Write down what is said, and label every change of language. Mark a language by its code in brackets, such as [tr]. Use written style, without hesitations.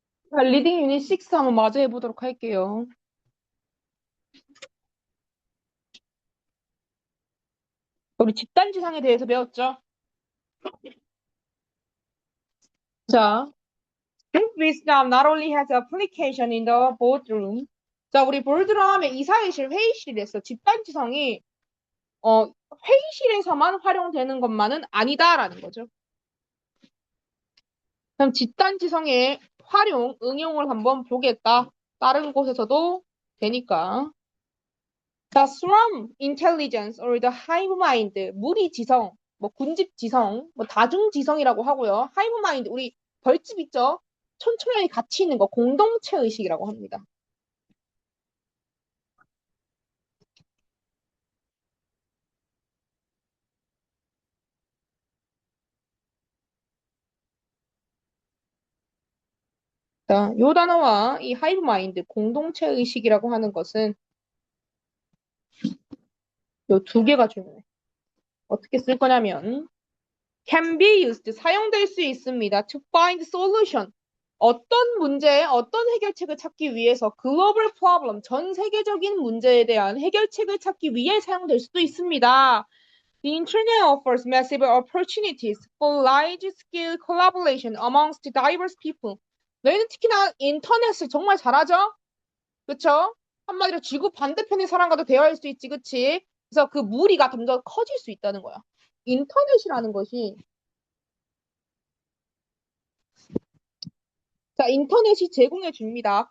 [ko] 자, 리딩 유닛 6 한번 마저 해보도록 할게요. 우리 집단지성에 대해서 배웠죠? [en] 자, this wisdom not only has application in the boardroom. [ko] 자, 우리 보드룸 하면 이사회실, 회의실이랬어. 집단지성이 회의실에서만 활용되는 것만은 아니다라는 거죠. 그럼 집단지성의 활용, 응용을 한번 보겠다. 다른 곳에서도 되니까. [en] The swarm intelligence or the hive mind, [ko] 무리지성, 뭐 군집지성, 뭐 다중지성이라고 하고요. hive mind, 우리 벌집 있죠? 촌철년이 같이 있는 거 공동체 의식이라고 합니다. 자, 요 단어와 이 hive mind, 공동체 의식이라고 하는 것은 요 두 개가 중요해. 어떻게 쓸 거냐면 [en] can be used, [ko] 사용될 수 있습니다. [en] to find solution, [ko] 어떤 문제에 어떤 해결책을 찾기 위해서 [en] global problem, [ko] 전 세계적인 문제에 대한 해결책을 찾기 위해 사용될 수도 있습니다. [en] The internet offers massive opportunities for large-scale collaboration amongst diverse people. [ko] 너희는 특히나 인터넷을 정말 잘하죠? 그쵸? 한마디로 지구 반대편의 사람과도 대화할 수 있지, 그치? 그래서 그 무리가 점점 커질 수 있다는 거야. 인터넷이라는 것이, 자, 인터넷이 제공해 줍니다.